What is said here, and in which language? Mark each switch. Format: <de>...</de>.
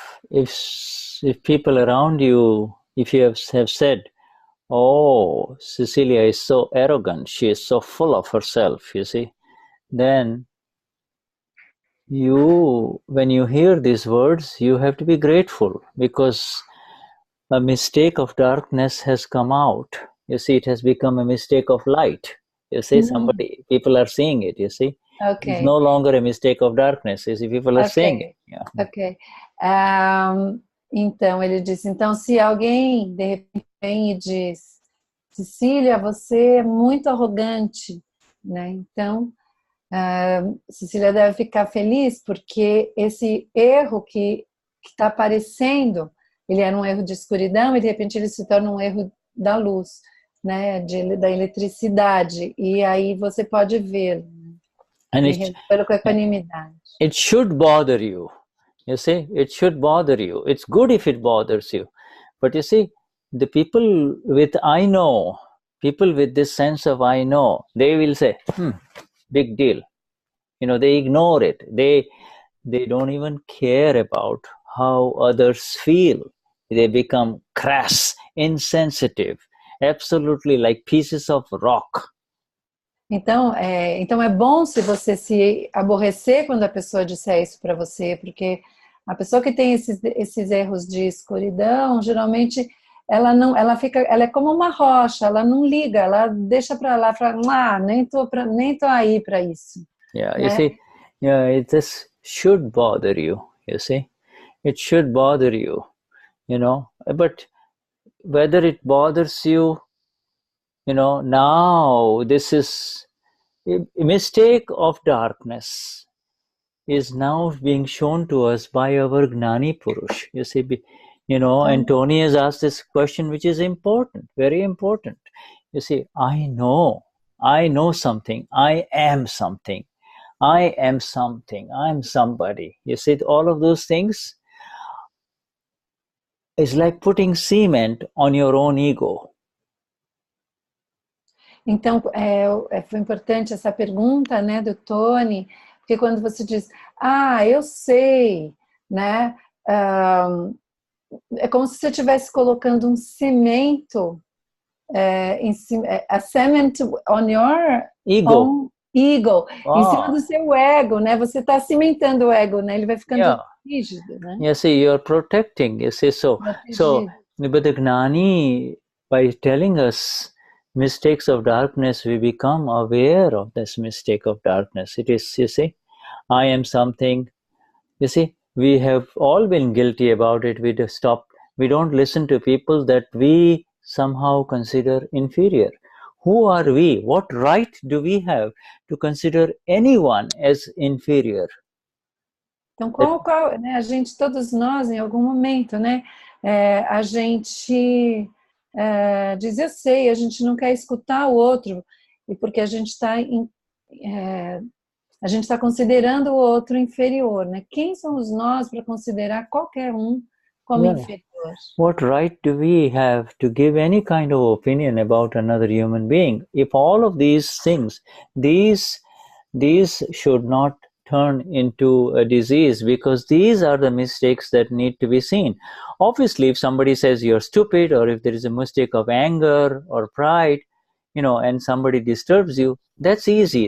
<en>If people around you, if you have said, oh, Cecilia is so arrogant, she is so full of herself, you see, then when you hear these words, you have to be grateful, because a mistake of darkness has come out. You see, it has become a mistake of light. You see, people are seeing it, you see. Okay. It's no longer a mistake of darkness, you see, people are seeing it. Yeah. Ok.</en> <pt>Então, ele disse, então se alguém de repente vem e diz, Cecília, você é muito arrogante, né? Então, Cecília deve ficar feliz porque esse erro que está aparecendo, ele era um erro de escuridão e de repente ele se torna um erro da luz, né? Da eletricidade, e aí você pode ver, pela equanimidade.</pt> <en>It should bother you. You see, it should bother you. It's good if it bothers you. But you see, the people with I know, people with this sense of I know, they will say, big deal. They ignore it. They don't even care about how others feel. They become crass, insensitive, absolutely like pieces of rock.</en> <pt>Então é bom se você se aborrecer quando a pessoa disser isso para você, porque a pessoa que tem esses erros de escuridão, geralmente ela é como uma rocha, ela não liga, ela deixa para lá, fala, nem tô aí para isso.</pt> <en>Yeah, you see, it just should bother you. You see, it should bother you. But whether it bothers you, now this is a mistake of darkness is now being shown to us by our Gnani Purush. You see, and Tony has asked this question, which is important, very important. You see, I know something, I am something, I am something, I'm somebody. You see, all of those things is like putting cement on your own ego.</en> <pt>Então, foi importante essa pergunta, né, do Tony, porque quando você diz, eu sei, né, é como se você estivesse colocando um cimento em cima,</pt> <en>a cement on your own ego,</en> <pt>em cima do seu ego, né, você está cimentando o ego, né, ele vai ficando rígido, né.</pt> <en>You see, you're protecting, you see, but the Gnani, by telling us mistakes of darkness, we become aware of this mistake of darkness. It is, you see, I am something. You see, we have all been guilty about it. We don't listen to people that we somehow consider inferior. Who are we? What right do we have to consider anyone as inferior?</en> <pt>Então, né, todos nós, em algum momento, né, a gente diz, eu sei, a gente não quer escutar o outro, e porque a gente está considerando o outro inferior, né? Quem somos nós para considerar qualquer um como inferior?</pt> <en>What right do we have to give any kind of opinion about another human being? If all of these things, these should not turn into a disease, because these are the mistakes that need to be seen. Obviously, if somebody says you're stupid, or if there is a mistake of anger or pride, and somebody disturbs you, that's easy.</en>